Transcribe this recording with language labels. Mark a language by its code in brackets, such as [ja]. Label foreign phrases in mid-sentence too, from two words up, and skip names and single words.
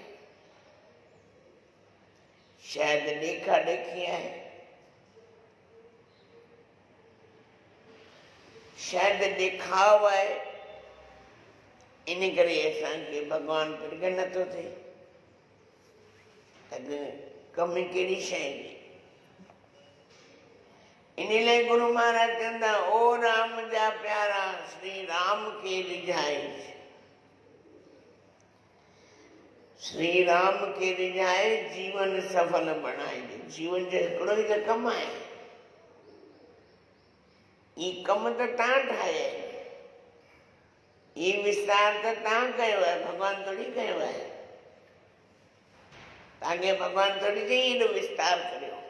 [sd] शायदि ॾेखा ॾेखी आहे, शायदि ॾेखाव आहे। इन करे असांखे भगवान प्रकट नथो थिए। अॻु कमु कहिड़ी शइ जी। इन लाइ गुरु महाराज चवंदा, ओ राम जा प्यारा श्री राम खे रिझाए। श्री राम खे रिझाए जीवन सफल बणाइजे। जीवन जो हिकिड़ो ई त कमु आहे। ई कमु त तव्हां ठाहिया आहिनि, ई विस्तार त तव्हां कयो आहे, भगवान थोड़ी कयो आहे। तव्हांखे भगवान थोड़ी चई एॾो विस्तार करियो।